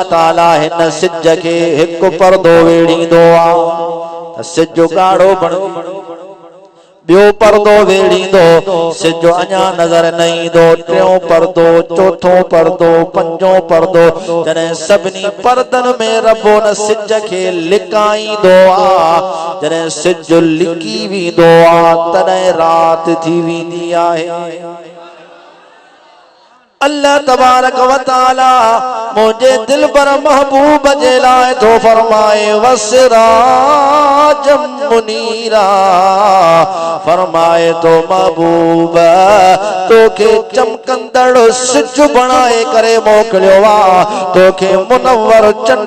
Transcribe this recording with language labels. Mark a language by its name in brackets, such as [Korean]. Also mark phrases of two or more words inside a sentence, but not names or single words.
[Sindhi] ताला हिन सिज खे हिकु पर्दो वेड़ींदो आ सिज ॻाढ़ो बणिजी ॿियो पर्दो वेड़ींदो सिज अञा नज़र न ईंदो टियों पर्दो चौथों पर्दो पंजों पर्दो जॾहिं सभिनी पर्दनि में रबो न सिज खे लिकाईंदो आ जॾहिं सिज लिकी वेंदो आ तॾहिं रात थी वेंदी आहे अल्लाह तबारक व तआला [Urdu] مجھے دل پر [Sindhi] महबूब जे लाए तो फरमाए [Arabic] وسراجا منيرا [Sindhi] फरमाए तो महबूब तोखे चमकंदड़ सिज बनाए करे मोकलियो आ तोखे मुनव्वर चंड